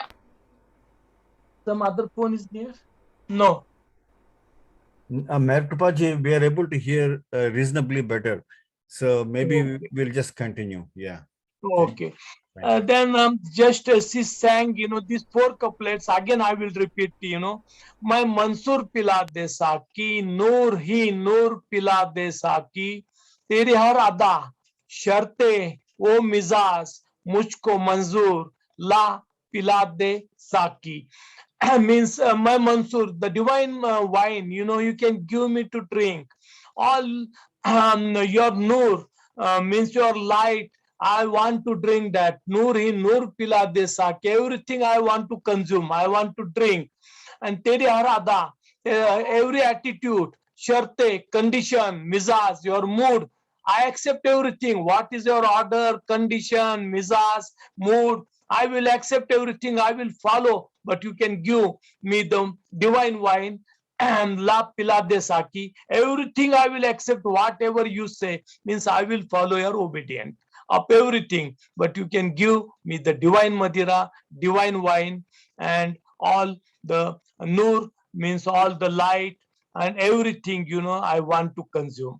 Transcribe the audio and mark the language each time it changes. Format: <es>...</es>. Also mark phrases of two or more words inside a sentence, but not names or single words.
<en>Some other phone is there? No. Meher ji, we are able to hear reasonably better. So maybe Okay. we'll just continue. Yeah. Okay. Thank you. Then just she sang, these four couplets. Again, I will repeat,</en> <hi>मैं मंसूर पिला दे साकी, नूर ही नूर पिला दे साकी, तेरी हर अदा शर्ते वो मिजाज मुझको मंजूर ला पिला दे साकी.</hi> <en>Means my Mansur, the divine wine, you can give me to drink. All your nur means your light. I want to drink that.</en> <hi>नूर ही नूर पिला दे साक.</hi> <en>Everything I want to consume, I want to drink. And</en> <hi>तेरी हर अदा,</hi> <en>every attitude, sharte, condition, mizaj, your mood. I accept everything. What is your order, condition, mizaj, mood? I will accept everything. I will follow. But you can give me the divine wine and</en> <hi>ला पिला दे साकी.</hi> <en>Everything I will accept. Whatever you say means I will follow your obedient of everything. But you can give me the divine madira, divine wine, and all the nur means all the light and everything, I want to consume.</en>